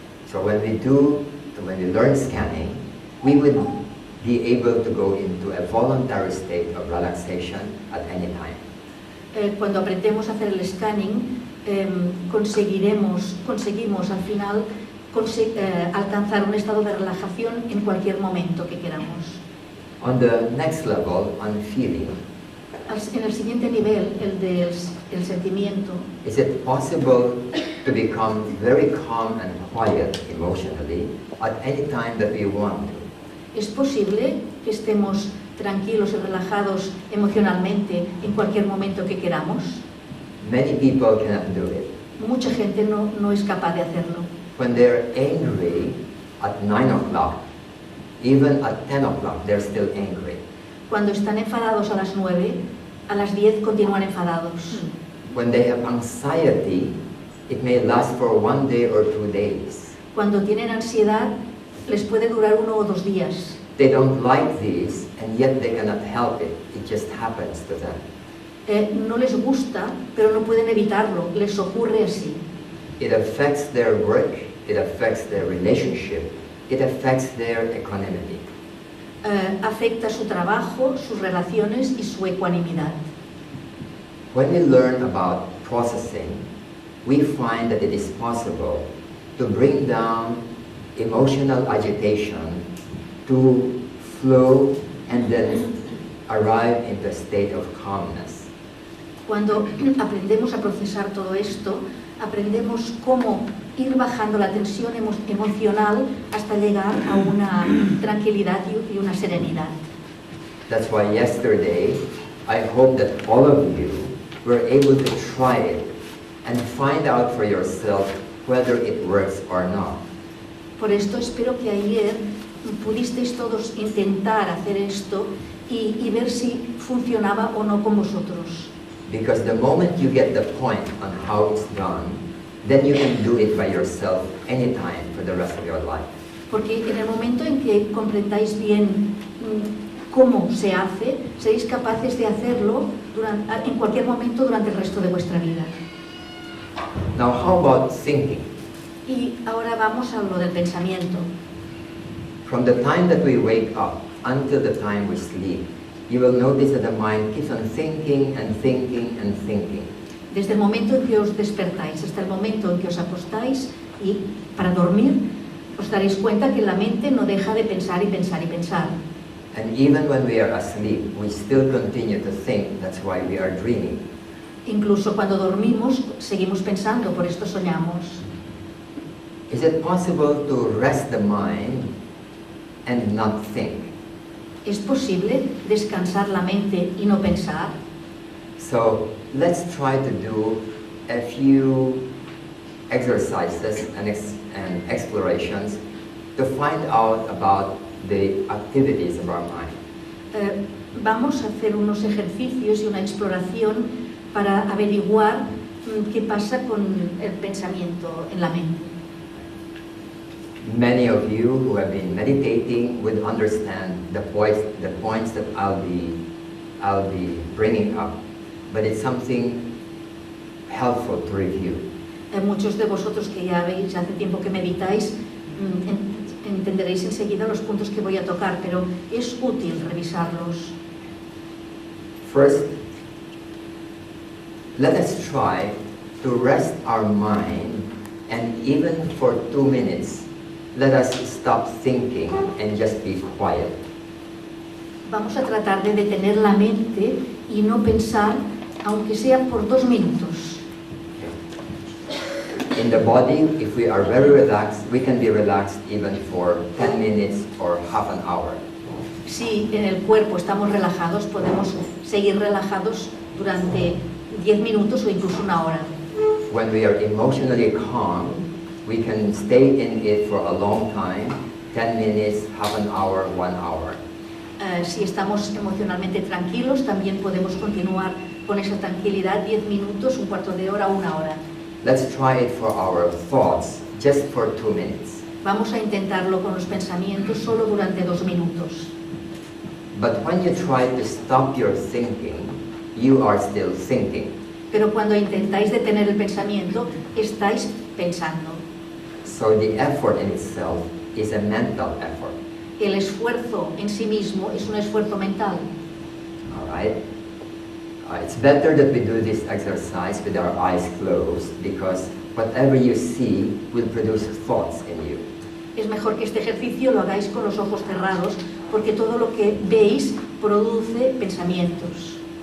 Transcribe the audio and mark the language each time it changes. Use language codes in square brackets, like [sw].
[en] So when we learn scanning, we would be able to go into a voluntary state of relaxation at any time. [es] Cuando aprendemos a hacer el scanning, conseguimos al final alcanzar un estado de relajación en cualquier momento que queramos. [en] On the next level, on feeling, [es] en el siguiente nivel, el del sentimiento, [en] is it possible to become very calm and quiet emotionally at any time that we want to? [es] ¿Es posible que estemos tranquilos y relajados emocionalmente en cualquier momento que queramos? [en] Many people cannot do it. [es] Mucha gente no es capaz de hacerlo. [en] When they're angry at 9 o'clock, even at 10 o'clock, they're still angry. [es] Cuando están enfadados a las 9, a las 10 continúan enfadados. [en] When they have anxiety, it may last for 1 day or 2 days. [es] Cuando tienen ansiedad, les puede durar 1 o 2 días. [en] They don't like this, and yet they cannot help it. It just happens to them. [es] No les gusta, pero no pueden evitarlo, les ocurre así. [en] It affects their work, it affects their relationship, it affects their equanimity. [es] Afecta su trabajo, sus relaciones y su ecuanimidad. [en] When we learn about processing, we find that it is possible to bring down emotional agitation to flow and then arrive into a state of calmness. [es] Cuando aprendemos a procesar todo esto, aprendemos cómo ir bajando la tensión emocional hasta llegar a una tranquilidad y una serenidad. [en] That's why yesterday, I hope that all of you were able to try it and find out for yourself whether it works or not. [es] Por esto espero que ayer pudisteis todos intentar hacer esto y ver si funcionaba o no con vosotros. [en] Because the moment you get the point on how it's done, then you can do it by yourself anytime for the rest of your life. [es] Porque en el momento en que comprendáis bien cómo se hace, seréis capaces de hacerlo en cualquier momento durante el resto de vuestra vida. [en] Now, how about thinking? [es] Y ahora vamos a lo del pensamiento. [en] From the time that we wake up until the time we sleep, you will notice that the mind keeps on thinking and thinking and thinking. [es] Desde el momento en que os despertáis hasta el momento en que os acostáis y para dormir, os daréis cuenta que la mente no deja de pensar y pensar y pensar. [en] And even when we are asleep, we still continue to think. That's why we are dreaming. [es] Incluso cuando dormimos, seguimos pensando, por esto soñamos. [en] Is it possible to rest the mind and not think? [es] ¿Es posible descansar la mente y no pensar? [en] So let's try to do a few exercises and explorations to find out about the activities of our mind. [es] Vamos a hacer unos ejercicios y una exploración para averiguar qué pasa con el pensamiento en la mente. [en] Many of you who have been meditating will understand the points that I'll be bringing up, but it's something helpful to review. [es] Muchos de vosotros que ya veis, hace tiempo que meditáis, entenderéis enseguida los puntos que voy a tocar, pero es útil revisarlos. [en] First, let us try to rest our mind, and even for 2 minutes, let us stop thinking and just be quiet. [es] Vamos a tratar de detener la mente y no pensar, aunque sea por 2 minutos. [en] In the body, if we are very relaxed, we can be relaxed even for 10 minutes or half an hour. [es] Si en el cuerpo estamos relajados, podemos seguir relajados durante 10 minutos o incluso 1 hora. [en] When we are emotionally calm, we can stay in it for a long time, 10 minutes, half an hour, 1 hour. [es] Si estamos emocionalmente tranquilos, también podemos continuar con esa tranquilidad 10 minutos, 1/4 de hora, 1 hora. [en] Let's try it for our thoughts, just for 2 minutes. [es] Vamos a intentarlo con los pensamientos solo durante 2 minutos. [en] But when you try to stop your thinking, you are still thinking. [es] Pero cuando intentáis detener el pensamiento, estáis pensando. [en] So the effort in itself is a mental effort. [es] El esfuerzo en sí mismo es un esfuerzo mental. [en] All right? It's better that we do this exercise with our eyes closed, because whatever you see will produce thoughts in you. [es] Es mejor que este ejercicio lo hagáis con los ojos cerrados, porque todo lo que veis produce pensamientos.